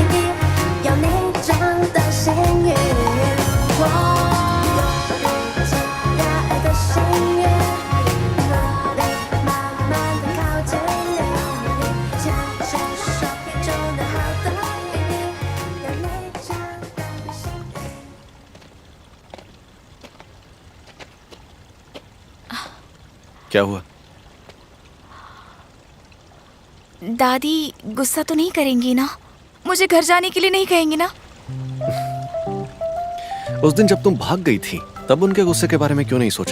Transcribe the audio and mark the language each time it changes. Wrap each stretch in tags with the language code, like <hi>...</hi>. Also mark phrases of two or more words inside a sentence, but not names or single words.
<zh>有你这样的幸运，我有日积月累的幸运，努力慢慢的靠近你，牵牵手就能好到底。有你这样的幸运。</zh> <hi>क्या हुआ? दादी गुस्सा तो नहीं करेंगी ना? मुझे घर जाने के लिए नहीं कहेंगी ना? उस दिन जब तुम भाग गई थी तब उनके गुस्से के बारे में क्यों नहीं सोचा?</hi>